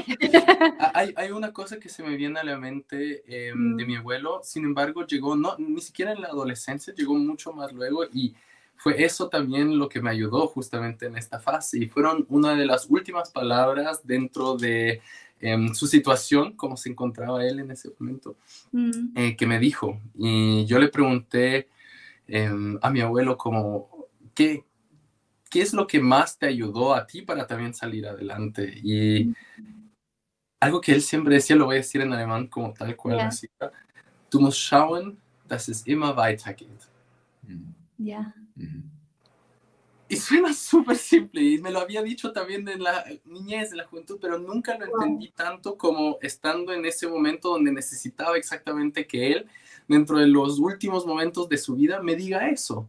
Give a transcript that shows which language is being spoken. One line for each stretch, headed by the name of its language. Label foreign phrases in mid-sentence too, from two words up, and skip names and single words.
Spanish: Hay una cosa que se me viene a la mente de mi abuelo, sin embargo llegó, ni siquiera en la adolescencia, llegó mucho más luego, y fue eso también lo que me ayudó justamente en esta fase, y fueron una de las últimas palabras dentro de su situación, como se encontraba él en ese momento, que me dijo. Y yo le pregunté a mi abuelo como, ¿qué es lo que más te ayudó a ti para también salir adelante? Y algo que él siempre decía, lo voy a decir en alemán como tal cual, así,
German: du musst schauen, dass es immer weitergeht.
Spanish: Y suena súper simple, y me lo había dicho también de la niñez, de la juventud, pero nunca lo entendí tanto como estando en ese momento donde necesitaba exactamente que él, dentro de los últimos momentos de su vida, me diga eso.